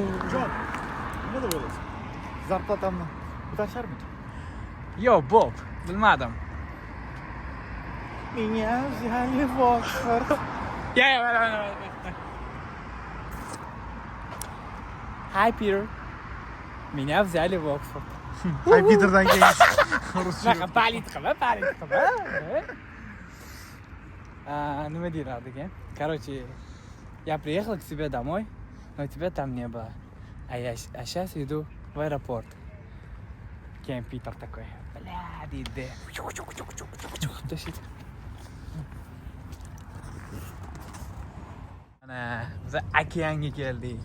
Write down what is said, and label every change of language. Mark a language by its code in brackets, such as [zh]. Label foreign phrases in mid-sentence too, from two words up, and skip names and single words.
[uz] Jon, nima deb o'ylaysiz? Zarplatamni ko'tarisharmidi? Yo'q, Bob, bilmadim. Menga jali voqir. [en] Hi Peter. [ru] Меня взяли в Оксфорд. [uz] Hay Peterdan keyin Ruscha. Palit qilma. Nima deyiladi ekan? [ru] Короче, я приехал к себе домой, но тебя там не было. А сейчас иду в аэропорт. Keyin Питер такой, бля, [uz] deydi. Mana biz okeanga keldik.